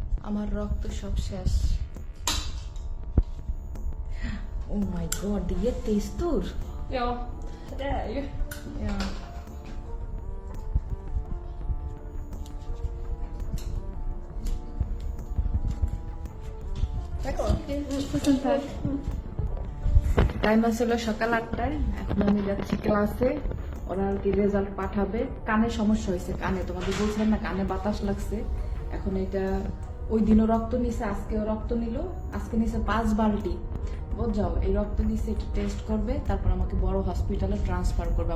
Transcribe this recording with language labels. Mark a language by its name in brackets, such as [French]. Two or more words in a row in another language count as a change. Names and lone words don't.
[Bangla] আমার রক্ত সব শেষ। [English] Oh my god, [Swedish] det är jättestor. Ja, det är ju. Ja. Tusen tack. [Bangla] টাইম আসলে সকাল 8টায়, এখন আমি যাচ্ছি ক্লাসে। ওরা আর কি রেজাল্ট পাঠাবে। কানে সমস্যা হয়েছে, কানে তোমাদের বলছিলাম না কানে বাতাস লাগছে। এখন এটা ওই দিনও রক্ত নিছে, আজকেও রক্ত নিল। আজকে নিছে 5 বালতি। বুঝাও, এই রক্ত নিচ্ছে, এটা টেস্ট করবে, তারপর আমাকে বড় হসপিটালে ট্রান্সফার করবে।